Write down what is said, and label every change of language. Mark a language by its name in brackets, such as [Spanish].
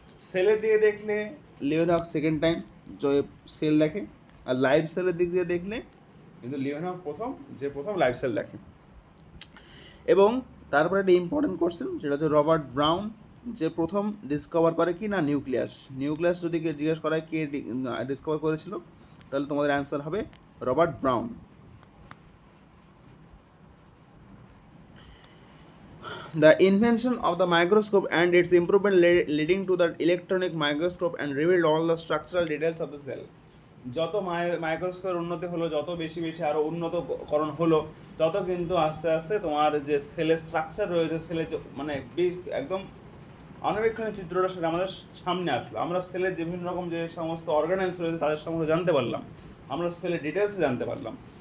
[Bangla] সেলের দিকে দেখলে লিওনহফ সেকেন্ড টাইম সেল দেখে, আর লাইভ সেলের দিক দিয়ে দেখলে কিন্তু লিওনহফ প্রথম লাইভ সেল দেখে। এবং তারপরে একটা ইম্পর্টেন্ট কোশ্চেন, সেটা হচ্ছে রবার্ট ব্রাউন যে প্রথম ডিসকভার করে কি না নিউক্লিয়াস যদি জিজ্ঞেস করা হয় কে ডিসকভার করেছিল, তাহলে তোমাদের অ্যান্সার হবে Robert brown. [English] The invention of the microscope and its improvement leading to the electronic microscope and revealed all the structural details of the cell. [Bangla] যত মাইক্রোস্কোপের উন্নতি হলো, যত বেশি আরও উন্নতকরণ হলো, তত কিন্তু আস্তে আস্তে তোমার যে সেলের স্ট্রাকচার রয়েছে, সেলের মানে একদম অনবীক্ষণীয় চিত্রটা সেটা আমাদের সামনে আসলো। আমরা সেলের বিভিন্ন রকম যে সমস্ত অর্গানেলস রয়েছে তাদের সম্বন্ধে জানতে পারলাম, আমরা সেলের ডিটেলসে জানতে পারলাম।